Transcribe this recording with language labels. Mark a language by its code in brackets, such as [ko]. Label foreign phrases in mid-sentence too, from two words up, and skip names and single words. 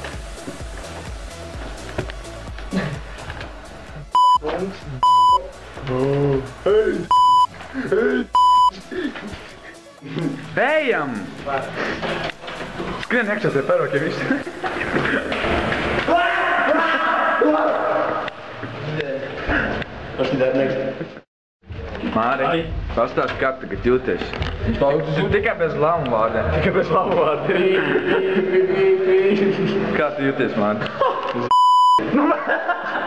[lv] Ejam! Skrien iekšā tie peroki visi. [en] Okay, that next. [lv] Māri, pastāsti, kā tu tagad jūties? Tikai bez lamu vārdiem. Tikai bez lamu vārdiem. Kā tu jūties, Māri?